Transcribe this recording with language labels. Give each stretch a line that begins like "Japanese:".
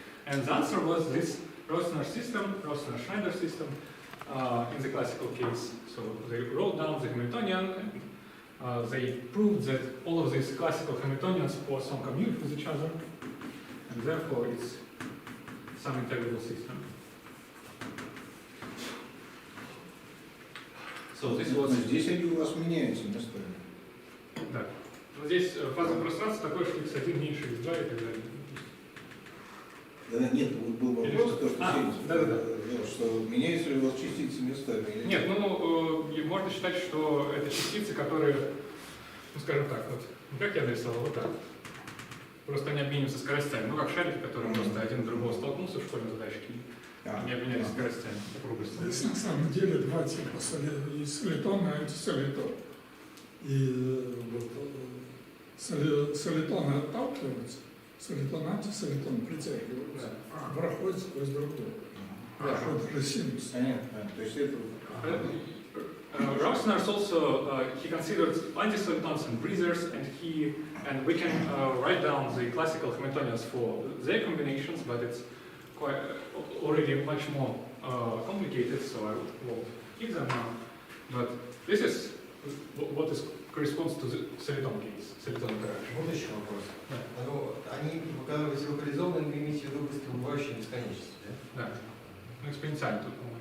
English: And the answer was this Ruйsенаарс system, Ruйsенаарs-Schneider system in the classical case. So they wrote down the Hamiltonian, and they proved that all of these classical Hamiltonians Poisson commute with each other, and therefore it's some integrable system. So this was...
Russian: Здесь они у вас меняются местами. Да. Но здесь фаза пространства такой, что x1 меньше x2 и так далее. Да, нет, был вопрос, то, что, что меняются ли у вас частицы местами или нет? Нет, можно считать, что это частицы, которые, ну скажем так, вот, как я нарисовал, вот так. Просто они обмениваются скоростями, ну как шарики, которые просто один другого столкнулся в школьной задачке, они обменялись скоростями, округлостями. Здесь на самом деле два типа солитон и антисолитон. И вот солитоны отталкиваются, солитон-антисолитон притягиваются, а проходит сквозь другой. Проходит же синус. Понятно, то есть это...
English: Ruйsенаарс also he considered antisolitons and breathers, and we can write down the classical Hamiltonians for their combinations, but it's quite already much more complicated, so I won't give them now. But this is what corresponds to the soliton case, soliton interaction.
Russian: Вот еще вопрос. Ну, они показывались локализованными, имеете в виду быстробывающие бесконечности, да? Да. Ну, экспоненциально тут,